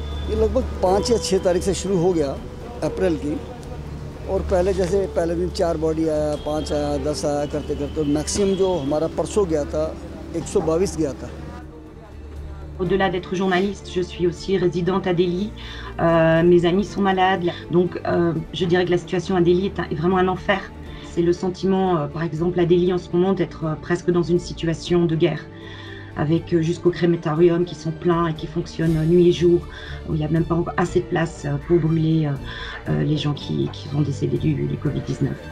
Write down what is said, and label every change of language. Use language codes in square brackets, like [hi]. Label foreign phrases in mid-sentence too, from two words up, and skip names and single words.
[hi] ये लगभग 5 या 6 तारीख से शुरू हो गया अप्रैल की। और पहले जैसे पहले दिन 4 बॉडी आया, 5 आया, 10 आया करते करते मैक्सिमम जो हमारा परसों गया था 122 गया था। [fr] Au-delà d'être journaliste, je suis aussi résidente à Delhi. Mes amis sont malades, donc je dirais que la situation à Delhi est vraiment un enfer. C'est le sentiment, par exemple à Delhi en ce moment, d'être presque dans une situation de guerre, avec jusqu'aux crématoriums qui sont pleins et qui fonctionnent nuit et jour, où il n'y a même pas encore assez de place pour brûler les gens qui sont décédés du Covid-19.